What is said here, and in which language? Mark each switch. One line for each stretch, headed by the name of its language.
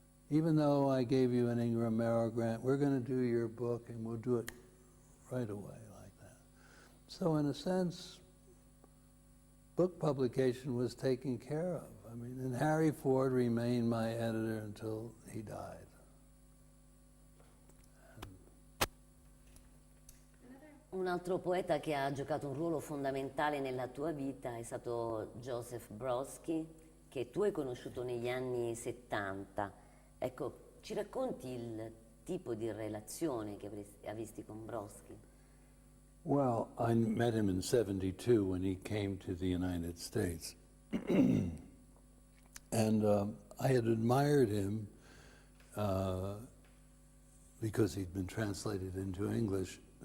English: Even though I gave you an Ingram Merrill grant, we're going to do your book, and we'll do it right away like that. So in a sense, book publication was taken care of. I mean, and Harry Ford remained my editor until he died.
Italian: Un altro poeta che ha giocato un ruolo fondamentale nella tua vita è stato Joseph Brodsky, che tu hai conosciuto negli anni 70. Ecco, ci racconti il tipo di relazione che avresti con Brodsky?
English: Well, I met him in 72 when he came to the United States. And I had admired him because he'd been translated into English.